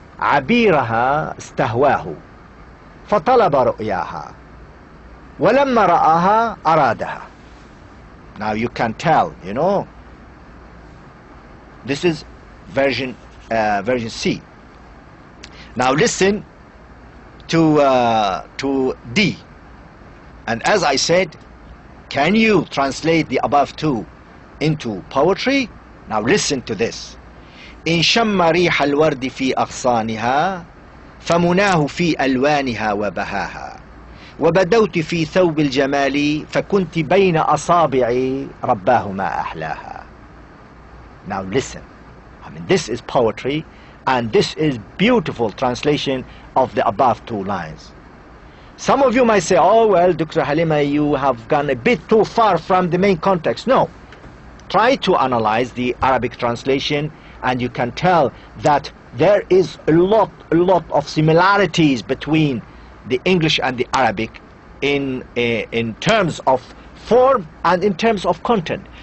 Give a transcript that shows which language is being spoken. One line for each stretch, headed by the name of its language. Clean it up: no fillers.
Arabic: عبيرها استهواه فطلب رؤياها ولما رآها أرادها.
English: Now you can tell, this is version C. Now listen to D. And as I said, can you translate the above two into poetry? Now listen to this.
Arabic: إن شم ريح الورد في أغصانها فمناه في ألوانها وبهاها وبدوت في ثوب الجمال فكنت بين أصابعي رباه ما أحلاها.
English: Now listen. This is poetry, and this is beautiful translation of the above two lines. Some of you might say, oh well, Dr. Halima, you have gone a bit too far from the main context. No. Try to analyze the Arabic translation, and you can tell that there is a lot of similarities between the English and the Arabic in terms of form and in terms of content.